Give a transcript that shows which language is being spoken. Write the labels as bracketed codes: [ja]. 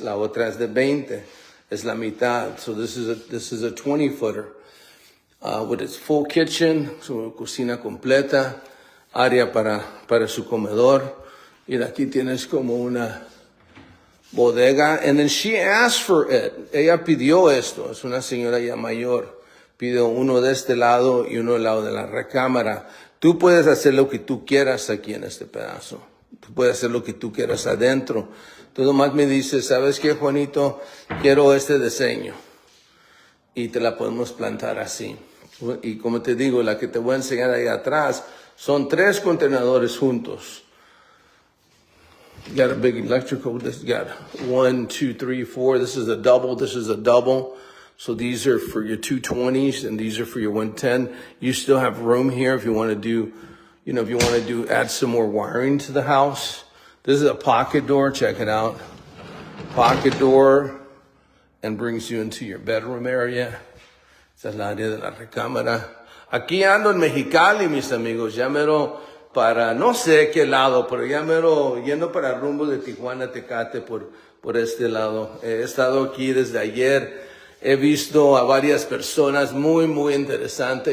[es] La otra es de 20. Es la mitad. So this is a 20-footer. With its full kitchen, su cocina completa, área para su comedor. Y aquí tienes como [en] bodega, and then she asked for it. [es] Ella pidió esto, es una señora ya mayor. Pidió uno de este lado y uno del lado de la recámara. Tú puedes hacer lo que tú quieras aquí en este pedazo. Tú puedes hacer lo que tú quieras adentro. Tú nomás me dices, ¿sabes qué, Juanito? Quiero este diseño. Y te la podemos plantar así. Y como te digo, la que te voy a enseñar ahí atrás, son 3 contenedores juntos. [en] You got a big electrical, this got 1, 2, 3, 4. This is a double, this is a double. So these are for your 220s and these are for your 110. You still have room here if you want to do, if you want to add some more wiring to the house. This is a pocket door, check it out. Pocket door and brings you into your bedroom area. [es] Esta es la área de la recámara. Aquí ando en Mexicali, mis amigos, ya mero para no sé qué lado, pero ya mero yendo para rumbo de Tijuana, Tecate por este lado. He estado aquí desde ayer. He visto a varias personas muy, muy interesantes.